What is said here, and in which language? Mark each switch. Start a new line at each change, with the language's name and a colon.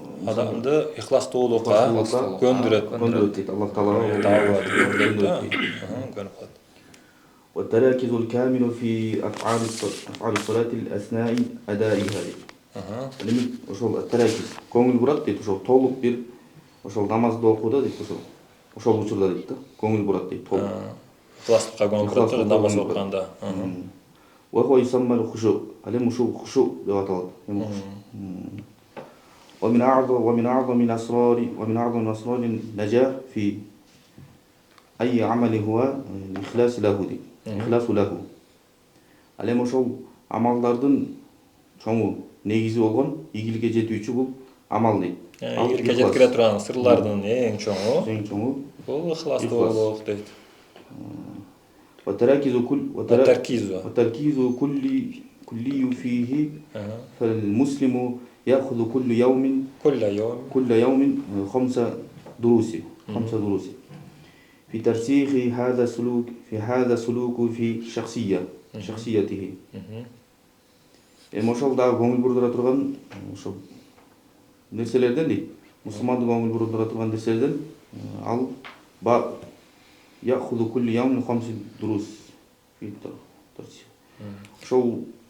Kyrgyz: адамды ихластуулукка көндүрөт дейт. Аллах Таалага көндүрөт дейт.
Arabic: والتركيز الكامل في أفعال الصلاة الأثناء أدائها.
Kyrgyz: Демек, ошол التركيز көңүл бурат дейт, ошол толук бир ошол намазды окууда дейт, ошол учурда дейт да, көңүл бурат дейт, толук. Ихластыкка көңүл бурат намаз окуганда.
Arabic: وهو يسمى الخشوع.
Kyrgyz: Алем ушул خشوع деп аталат.
Arabic: ومن أعظم أسرار النجاح في أي عمل هو الإخلاص له دي. إخلاص له.
Kyrgyz: Алем ошол амалдардын чоңу негизи болгон ийгиликке жетүүчү бул амал дейт. Ийгиликке жеткире турган сырлардын эң чоңу бул ихластуулук дейт.
Arabic: والتركيز كلي فيه فالمسلم يأخذ كل يوم 5 دروس في ترسيخ هذا السلوك في شخصيته.
Kyrgyz: Ошол дагы көңүл бурдура турган ошол нерселерден дейт. Мусулманды көңүл бурдура турган нерселерден ал
Arabic: يأخذ كل يوم 5 دروس في الترسيخ.
Kyrgyz: Ошол